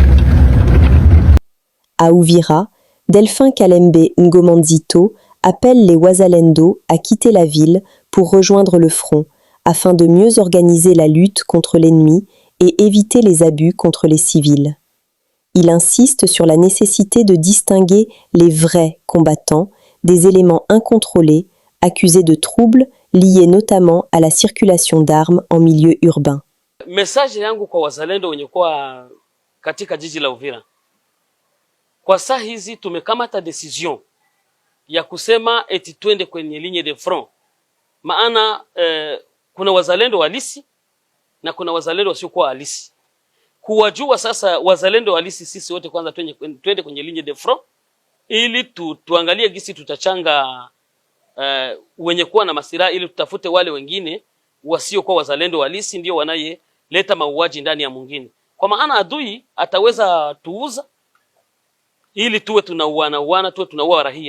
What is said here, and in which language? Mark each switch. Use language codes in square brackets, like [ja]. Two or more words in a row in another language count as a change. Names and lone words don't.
[fr] À Uvira, Delphin Kalembe Ngomanzito appelle les Wazalendo à quitter la ville pour rejoindre le front, afin de mieux organiser la lutte contre l'ennemi et éviter les abus contre les civils. Il insiste sur la nécessité de distinguer les vrais combattants des éléments incontrôlés, accusés de troubles liés notamment à la circulation d'armes en milieu urbain. [sw] Message yangu kwa wazalendo wenye kwa katika jiji la Uvira. Kwa saa hizi tumekamata decision ya kusema eti twende kwenye [fr] ligne de front. [sw] Maana kuna wazalendo halisi na kuna wazalendo wasiokuwa halisi. Kuwajua sasa wazalendo halisi sisi wote kwanza twende kwenye [fr] ligne de front [sw] ili tuangalie gisi tutachanga wenye kuwa na masiraha ili tutafute wale wengine wasiokuwa wazalendo halisi ndio wanaye leta mauaji ndani ya mwingine. Kwa maana adui ataweza tuuza ili tuwe tunauana tuwe tunaua raia.